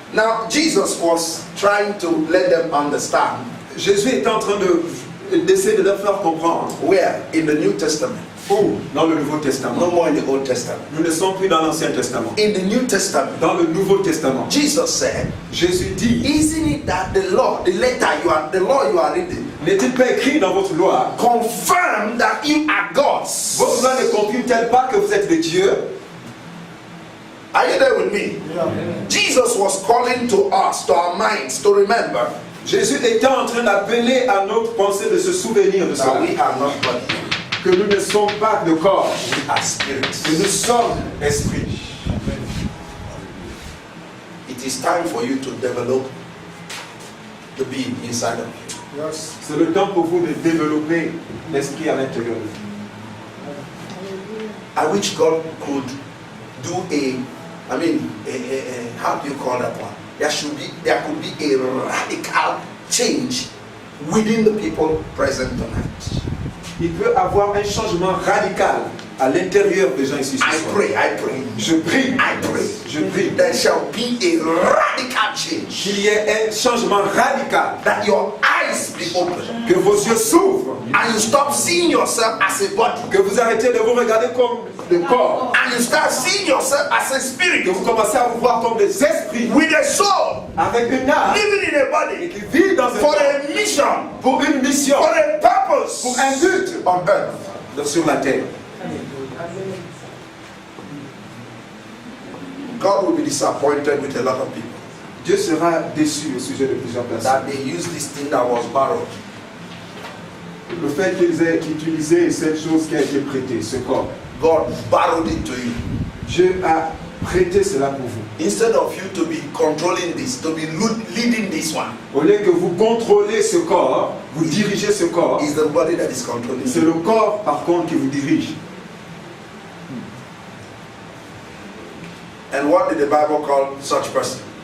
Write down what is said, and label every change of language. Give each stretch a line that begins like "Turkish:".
English: Now Jesus was trying to let them understand.
French: Jésus est en train d'essayer de leur faire comprendre.
English: Where? In the New Testament.
French: Où? Dans le Nouveau Testament.
English: No more in the Old Testament.
French: Nous ne sommes plus dans l'Ancien Testament.
English: In the New Testament.
French: Dans le Nouveau Testament.
English: Jesus said,
French: Jésus dit,
English: isn't it that the law you are reading,
French: n'est-il pas écrit dans votre loi,
English: confirm that you are gods?
French: votre loi ne confirme-t-elle pas que vous êtes des dieux?
English: Are you there with me? Yeah. Jesus was calling to us, to our minds, to remember.
French: Jésus était en train d'appeler à notre pensée de se souvenir de ça.
English: We are not body.
French: Que nous ne sommes pas de corps.
English: We are spirits.
French: Que nous sommes esprit.
English: It is time for you to develop the being inside of you. Yes.
French: C'est le temps pour vous de développer l'esprit à l'intérieur de vous.
English: I wish God could do how do you call that one? There could be a radical change within the people present tonight.
French: Il peut avoir un changement radical à l'intérieur des gens ici ce soir.
English: I pray.
French: Je prie. Je prie.
English: There shall be a radical change.
French: Qu'il y ait un changement radical.
English: That your eyes be open.
French: Que vos yeux s'ouvrent.
English: And you stop seeing yourself as a body.
French: Que vous arrêtez de vous regarder comme le corps.
English: And you start seeing yourself as a spirit.
French: Que vous commencez à vous voir comme des esprits.
English: With a soul.
French: Avec une âme.
English: Living in a body.
French: Qui vit dans un
English: for a mission.
French: Pour une mission.
English: For a purpose.
French: Pour un but
English: on earth.
French: Sur la terre.
English: God will be disappointed with a lot of people.
French: Dieu sera déçu au sujet de plusieurs personnes.
English: That they use this thing that was borrowed.
French: Le fait qu'ils aient utilisé cette chose qui a été prêtée, ce corps.
English: God borrowed it to you.
French: Dieu a prêté cela pour vous.
English: Instead of you to be controlling this, to be leading this one.
French: Au lieu que vous contrôlez ce corps, vous dirigez ce corps.
English: It's the body that is controlling.
French: C'est le corps par contre qui vous dirige.
English: And what did the Bible call such person?